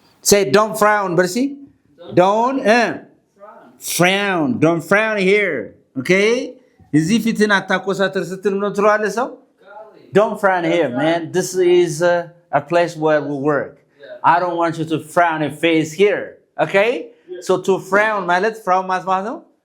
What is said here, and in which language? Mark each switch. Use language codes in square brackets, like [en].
[en] Say don't frown, Bercy. Don't frown. Don't frown here. Okay? [am] እዚህ ፊትን አታኮሳተር ስትል ነው ትለዋለህ ሰው? [en] Don't frown here, man. This is a place where we work. I don't want you to frown your face here. Okay? So to frown [am] ማለት [en] frown [am] ማለት ነው?